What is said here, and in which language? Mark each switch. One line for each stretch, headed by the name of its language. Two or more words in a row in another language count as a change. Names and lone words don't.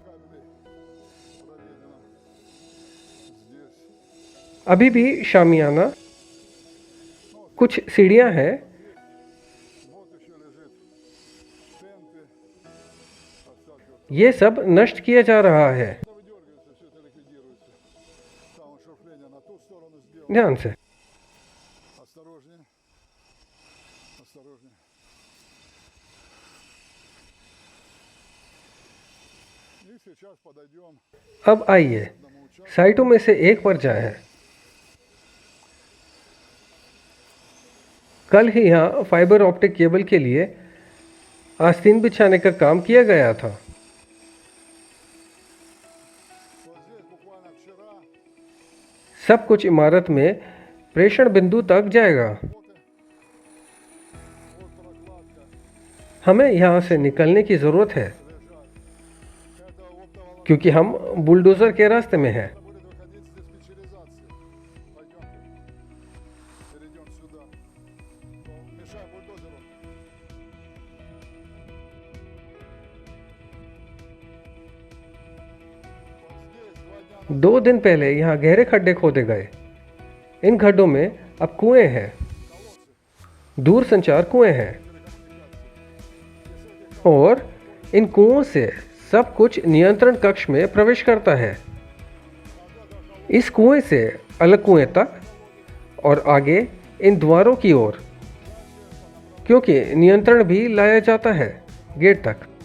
Hindi: अभी भी शामियाना, कुछ सीढ़ियां हैं, ये सब नष्ट किया जा रहा है। ध्यान से।
Russian: Осторожнее. И сейчас подойдем
Hindi: अब आइए
Russian: к одному участку.
Hindi: साइटों में से एक पर जाएं। कल ही यहाँ
English: fiber optic cable
Hindi: के लिए आस्तीन बिछाने का काम किया गया था।
Russian: Вот здесь буквально вчера
Hindi: सब कुछ इमारत में प्रेषण बिंदु तक जाएगा।
Russian: вот прокладка
Hindi: हमें यहाँ से निकलने की ज़रूरत है
Russian: лежат. Это оптоволокно
Hindi: क्योंकि हम बुलडोज़र के रास्ते में हैं।
Russian: будет выходить с диспетчеризации. Пойдемте. Перейдем сюда. Мешай бульдозеру. Вот здесь 2 дня
Hindi: 2 दिन पहले यहाँ गहरे खड्डे खोदे गए। इन खड्डों में अब कुएं हैं,
Russian: колодцы.
Hindi: दूर संचार कुएं हैं और इन कुओं से सब कुछ नियंत्रण कक्ष में प्रवेश करता है। इस कुएं से अलग कुएं तक और आगे इन द्वारों की ओर, क्योंकि नियंत्रण भी लाया जाता है गेट तक।